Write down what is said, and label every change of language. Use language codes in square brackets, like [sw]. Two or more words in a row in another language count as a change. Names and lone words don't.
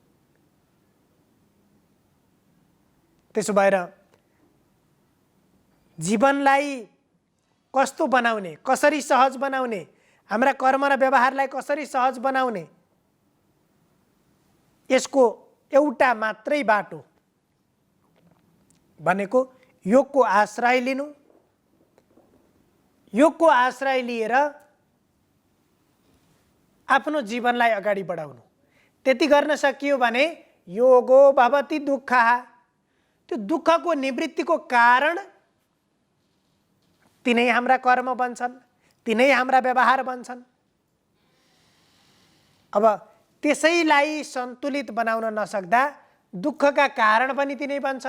[ne] त्यसो भएर जीवनलाई कस्तो बनाउने, कसरी सहज बनाउने, हाम्रा कर्म र व्यवहारलाई कसरी सहज बनाउने, यसको एउटा मात्रै बाटो भनेको योगको आश्रय लिनु। योगको आश्रय लिएर आफ्नो जीवनलाई अगाडि बढाउनु। त्यति गर्न सकियो भने [sa] योगो भवति दुःखः, [ne] त्यो दुःखको निवृत्तिको कारण तिनै हाम्रा कर्म बन्छन्, तिनै हाम्रा व्यवहार बन्छन्। अब त्यसैलाई सन्तुलित बनाउन नसक्दा दुःखका कारण पनि तिनै बन्छन्।